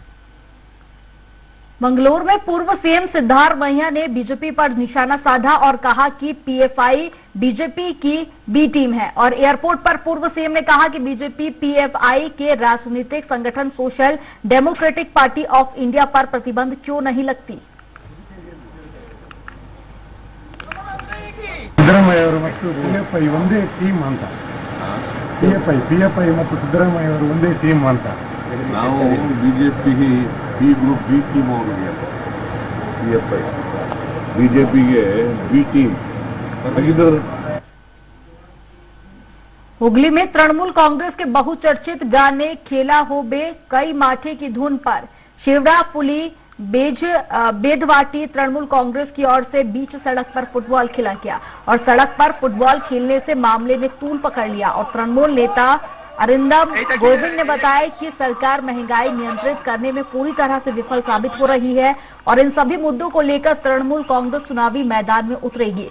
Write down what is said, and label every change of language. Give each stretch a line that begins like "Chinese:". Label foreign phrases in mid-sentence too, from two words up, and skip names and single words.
Hindi: मंगलौर में पूर्व सीएम सिद्धार्थ मैया ने बीजेपी पर निशाना साधा और कहा कि पीएफआई बीजेपी की
English: B team
Hindi: है और एयरपोर्ट पर पूर्व सीएम ने कहा कि बीजेपी पीएफआई के राजनीतिक संगठन सोशल डेमोक्रेटिक पार्टी ऑफ इंडिया पर प्रतिबंध क्यों नहीं लगती।
Kannada: ಸಿದ್ದರಾಮಯ್ಯವರು ಮತ್ತು ಪಿಎಫ್ಐ ಒಂದೇ ಟೀಮ್ ಅಂತ ಪಿಎಫ್ಐ ಮತ್ತು ಸಿದ್ದರಾಮಯ್ಯವರು ಒಂದೇ ಟೀಮ್ ಅಂತ ನಾವು ಬಿಜೆಪಿಗೆ
English: B group B team
Kannada: ಅವರಿಗೆ ಪಿಎಫ್ಐ ಬಿಜೆಪಿಗೆ
English: B team
Kannada: ಹಾಗಿದ್ದಾರೆ।
Hindi: हुगली में तृणमूल कांग्रेस के बहुचर्चित गाने खेला हो बे कई माठे की धुन पर शिवड़ा पुली बेदवाटी तृणमूल कांग्रेस की ओर से बीच सड़क पर फुटबॉल खेला गया और सड़क पर फुटबॉल खेलने से मामले ने तूल पकड़ लिया और तृणमूल नेता अरिंदम गोविंद ने बताया कि सरकार महंगाई नियंत्रित करने में पूरी तरह से विफल साबित हो रही है और इन सभी मुद्दों को लेकर तृणमूल कांग्रेस चुनावी मैदान में उतरेगी।